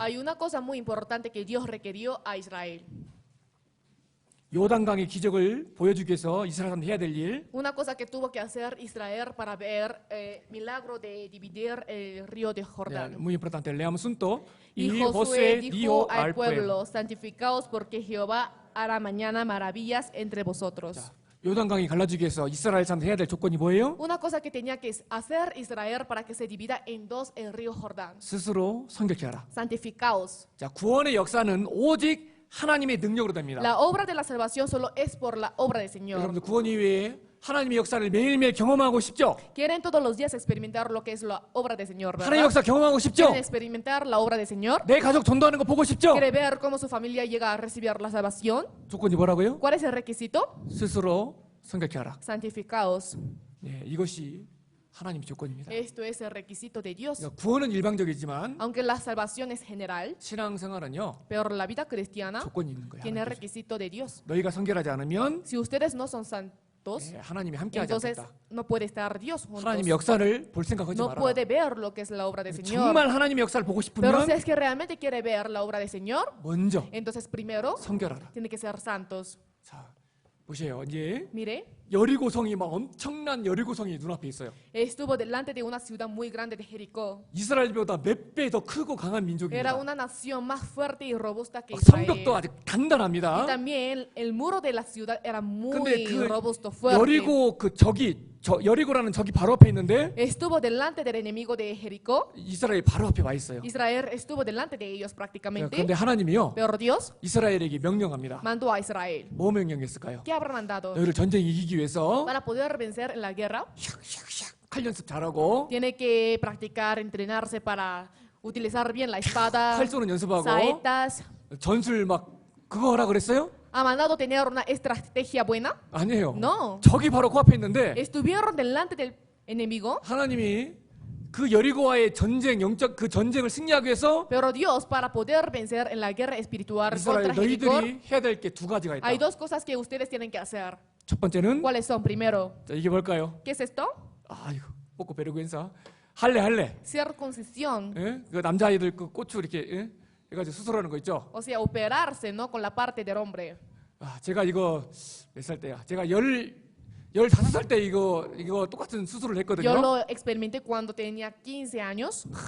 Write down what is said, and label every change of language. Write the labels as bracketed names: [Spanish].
[Spanish] hay una cosa muy importante que Dios requirió a Israel. [Korean] 요단강의 기적을 보여주기 위해서 이스라엘 사람들이 해야 될 일, [Spanish] Una cosa que tuvo que hacer Israel para ver milagro de dividir el río de Jordán. muy importante. Leamos junto. Y Y Josué Josué dijo dijo al al pueblo. pueblo, santificaos porque Jehová hará mañana maravillas entre vosotros. [Korean] 자, 요단강이 갈라지기 위해서 이스라엘 사람들이 해야 될 조건이 뭐예요? [Spanish] Una cosa que tenía que hacer Israel para que se divida en dos el río Jordán. [Korean] 스스로 성결케 하라. [Spanish] Santificaos. [Korean] 자, 구원의 역사는 오직 하나님의 능력으로 됩니다. [Spanish] La obra de la salvación solo es por la obra del Señor. [Korean] 여러분들 구원 이후에 하나님의 역사를 매일매일 경험하고 싶죠? [Spanish] Quieren todos los días experimentar lo que es la obra del Señor, [Korean] 하나님의 [Spanish] ¿verdad? [Korean] 역사 경험하고 싶죠? [Spanish] Quieren experimentar la obra del Señor. [Korean] 내 가족 전도하는 거 보고 싶죠? [Spanish] Quiere ver cómo su familia llega a recibir la salvación. [Korean] 조건이 뭐라고요? [Spanish] ¿Cuál es el requisito? [Korean] 스스로 성결케 하라. [Spanish] Santificaos. [Korean] 네, 이것이 하나님의 조건입니다. [Spanish] Esto es el requisito de Dios. [Korean] 그러니까 구원은 일방적이지만 [Spanish] Aunque la salvación es general, [Korean] 신앙생활은요 [Spanish] pero la vida cristiana [Korean] 조건이 있는 거예요. [Spanish] tiene el [Korean] 하나님께서. [Spanish] requisito de Dios. [Korean] 너희가 성결하지 않으면 [Spanish] Si ustedes no son santos, [Korean] 네, 하나님이 함께하지 [Spanish] entonces [Korean] 않겠다. [Spanish] no puede estar Dios juntos. [Korean] 하나님의 역사를 볼 생각하지 [Spanish] No [Korean] 마라. [Spanish] puede ver lo que es la obra del Señor. [Korean] 정말 하나님의 역사를 보고 [Spanish] Pero si es que realmente quiere ver la obra del Señor, [Korean] 먼저 [Spanish] entonces primero [Korean] 성결하라. [Spanish] tiene que ser santos. [Korean] 자, 보세요. 이제 [Spanish] Mire, [Korean] 여리고성이 막 엄청난 여리고성이 눈앞에 있어요. [Spanish] estuvo delante de una ciudad muy grande de Jericó. [Korean] 이스라엘보다 몇 배 더 크고 강한 [Spanish] Era [Korean] 민족입니다. [Spanish] una nación más fuerte y robusta que [Korean] 막 [Spanish] Israel. [Korean] 성벽도 아주 단단합니다. [Spanish] Y también el muro de la ciudad era [Korean] 근데 [Spanish] muy [Korean] 그 [Spanish] robusto, fuerte. [Korean] 여리고 그 여리고라는 적이 바로 앞에 있는데 [Spanish] Estuvo delante del enemigo de Jericó. [Korean] 이스라엘이 바로 앞에 와 있어요. [Spanish] Israel estuvo delante de ellos prácticamente. [Korean] 그런데 하나님이요 [Spanish] Pero Dios [Korean] 이스라엘에게 명령합니다. [Spanish] mandó a Israel. [Korean] 뭐 명령했을까요? [Spanish] ¿Qué habrá mandado? [Korean] 너희를 전쟁 이기기 위해서 [Spanish] Para poder vencer en la guerra, [Korean] 샥샥샥 칼 연습 잘하고 [Spanish] tiene que practicar, entrenarse para utilizar bien la espada, [Korean] 칼 쏘는 연습하고 [Spanish] saetas. [Korean] 전술 막 그거 하라 그랬어요? [Spanish] ¿Ha mandado tener una estrategia buena? [Korean] 아니에요. [Spanish] No. [Korean] 적이 바로 코앞에 있는데 [Spanish] Estuvieron delante del enemigo, [Korean] 하나님이 그 여리고와의 전쟁 영적 그 전쟁을 승리하기 위해서 [Spanish] pero Dios, para poder vencer en la guerra espiritual [Korean] 이스라엘 [Spanish] contra Jericó, [Korean] 너희들이 해야 될 게 두 가지가 있다. [Spanish] hay dos cosas que ustedes tienen que hacer. [Korean] 첫 번째는 [Spanish] ¿Cuáles son? Primero, [Korean] 자, 이게 뭘까요? [Spanish] ¿qué es esto? 아이고 뽑고 베르구엔사 할래 Circuncisión, [Korean] 예? 그 남자아이들 그 고추 이렇게 예? 해가지고 수술하는 거 있죠. [Spanish] o sea, operarse, ¿no? Con la parte del hombre. [Korean] 아, 제가 이거 몇 살 때야? 제가 15살 때 이거 똑같은 수술을 [Spanish] Yo [Korean] 했거든요. [Spanish] lo experimenté cuando tenía 15 años.